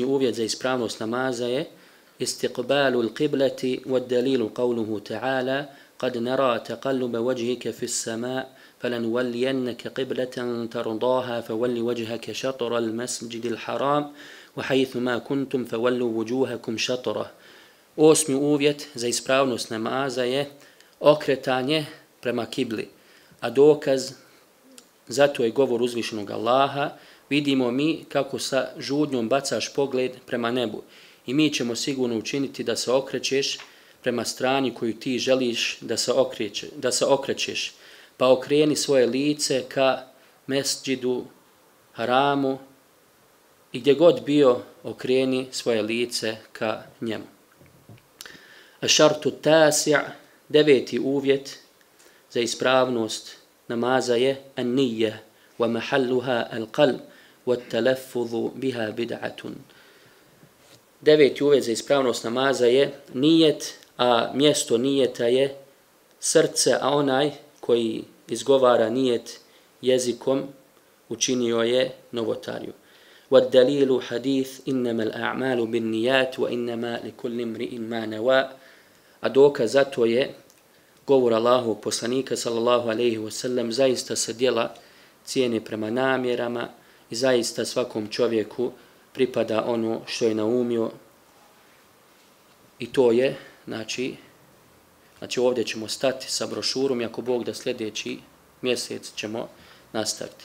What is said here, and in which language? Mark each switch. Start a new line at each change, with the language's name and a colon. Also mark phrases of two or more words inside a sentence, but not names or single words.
Bosnian: uvjet za ispravnost namaza je
Arabic: استقبال القبلة والدليل قوله تعالى قد نرى تقلب وجهك في السماء فلنولينك قبلة ترضاها فول وجهك شطر المسجد الحرام وحيثما كنتم فولوا وجوهكم شطره. 8.
Bosnian: uvjet za ispravnost namaza je okretanje prema kibli, a dokaz zato je govor uzvišenog Allaha: vidimo mi kako sa žudnjom bacaš pogled prema nebu i mi ćemo sigurno učiniti da se okrećeš prema strani koju ti želiš da se okrećeš. Pa okreni svoje lice ka mesdžidu haramu i gdje god bio okreni svoje lice ka njemu.
Arabic: الشرط التاسع', 9.
Bosnian: uvjet za ispravnost namaza je
Arabic: النية ومحلها القلب والتلفظ بها بدعة. 9.
Bosnian: uvjet za ispravnost namaza je nijet, a mjesto nijeta je srce, a onaj koji izgovara nijet jezikom učinio je novotariju.
Arabic: وَالدَّلِيلُ حَدِيث إِنَّمَا الْأَعْمَالُ بِالنِّيَّاتِ وَإِنَّمَا لِكُلِّ امْرِئٍ مَا نَوَى.
Bosnian: A dokaz za to je govor Allahovog poslanika
Arabic: صلى الله عليه وسلم,
Bosnian: zaista se djela cijene prema namjerama i zaista svakom čovjeku pripada ono što je naumio. I to je, znači ovdje ćemo stati sa brošurom i ako Bog da sljedeći mjesec ćemo nastaviti.